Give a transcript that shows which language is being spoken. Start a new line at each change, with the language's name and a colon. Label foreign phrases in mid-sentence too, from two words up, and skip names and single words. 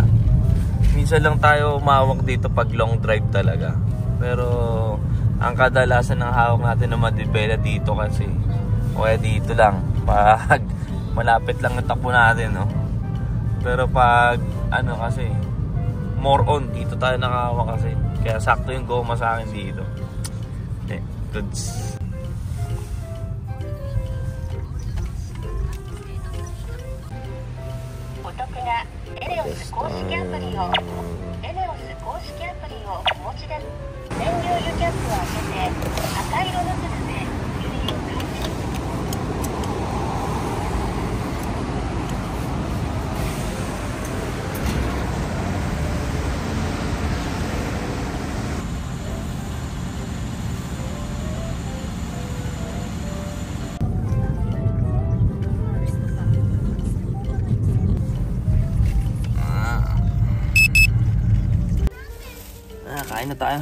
Filipino: Minsan lang tayo umawak dito pag
English: long drive
Filipino: talaga. Pero ang kadalasan ng hawak natin na madibela dito kasi. O kaya dito lang. Pag malapit lang ang takbo natin, no? Pero pag ano kasi,
English: more on,
Filipino: dito tayo nakahawak kasi. Kaya sakto yung goma sa akin dito. Goods.
Japanese: ENEOS 公式アプリを ENEOS 公式アプリをお持ちで燃料油キャップを開けて赤色の部分で油を感知。
Filipino: Kain na tayo.